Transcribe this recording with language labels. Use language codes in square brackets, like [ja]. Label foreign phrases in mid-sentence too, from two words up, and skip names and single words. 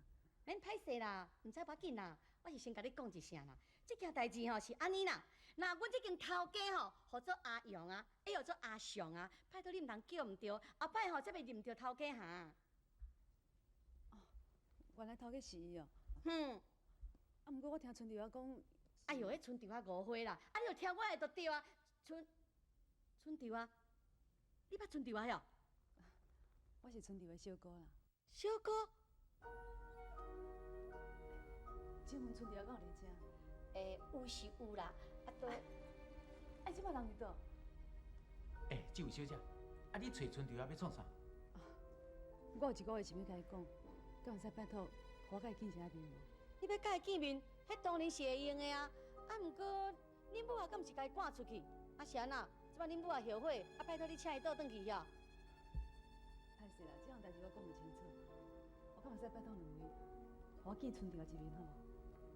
[nan] 免歹势啦，毋使要紧啦，我是先甲你讲一声啦。这件代志吼是安尼啦，那阮这间头家吼，号做阿勇啊，又做阿上啊，拜托你毋通叫毋着，后摆吼则袂认着头家哈。原来头家是伊哦。啊，毋过我听村长讲，哎哟，迄村长啊误会啦，啊你就听我的就对啊。村长啊，你捌村长啊哟？我是村长的小姑啦。小哥，请问村长敢有伫遮？有是有啦，啊都。即摆人伫倒？这位小姐，你找村长要创啥？我有一个话想要甲伊讲，敢会使拜托，我甲伊见一下面无？你要甲伊见面，迄当然是会用的啊。啊，毋过恁母啊，敢毋是甲伊赶出去？啊是安那？即摆恁母啊后悔，啊拜托你请伊倒转去遐。歹势啦，这样代志我讲唔清楚，我敢会使拜托两位，我见村长一面好无？